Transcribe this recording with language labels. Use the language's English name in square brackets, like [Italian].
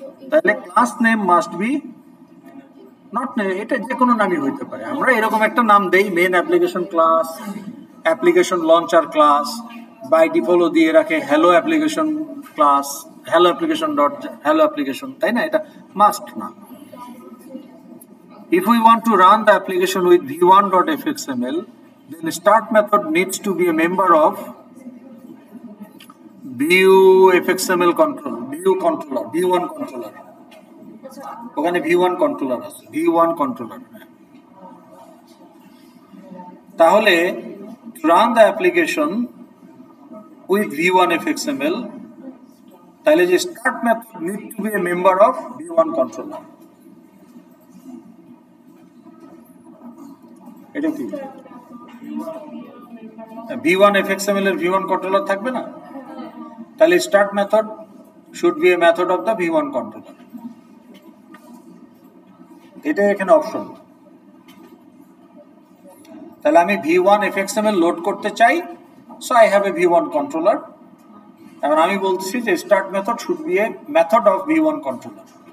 [Bangla] তাহলে class name must be not, এটা যে কোনো নামই হইতে পারে। আমরা এরকম একটা নাম দেই, main application class, application launcher class, by default দিয়ে রাখে hello application class, hello application dot hello application, তাই না? এটা মাস্ট না। [English] If we want to run the application with v1.fxml, then start method needs to be a member of view.fxml controller, v1 controller. [Bangla] ওখানে v1 controller আছে, v1 controller। [English] তাহলে to run the application with v1.fxml, তাহলে যে start method need to be a member of v1 controller। [Bangla] এটা কি v1.fxml এর v1 controller থাকবে না? [English] তাহলে start method should be a method of the v1 controller। [Bangla] এটা এখানে অপশন। তাহলে আমি v1.fxml লোড করতে চাই, [English] So I have a v1 controller। [Bangla] এখন আমি বলছি যে [English] start method should be a method of v1 controller।